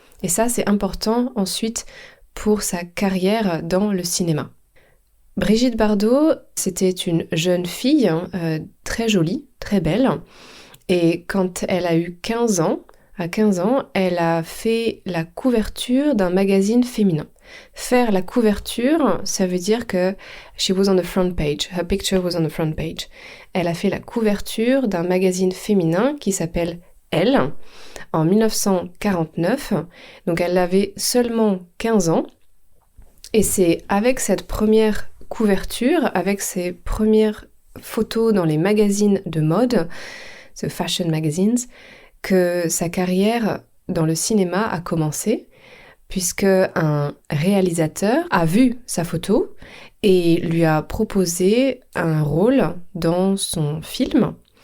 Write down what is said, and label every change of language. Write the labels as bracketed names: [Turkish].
[French] Et ça, c'est important ensuite pour sa carrière dans le cinéma. Brigitte Bardot, c'était une jeune fille très jolie, très belle. Et quand elle a eu 15 ans, elle a fait la couverture d'un magazine féminin. Faire la couverture, ça veut dire que [English] she was on the front page, [French] her picture was on the front page. Elle a fait la couverture d'un magazine féminin qui s'appelle Elle, en 1949. Donc elle avait seulement 15 ans. Et c'est avec cette première couverture, avec ses premières photos dans les magazines de mode, [English] the fashion magazines, [French] que sa carrière dans le cinéma a commencé, puisque un réalisateur a vu sa photo et lui a proposé un rôle dans son film.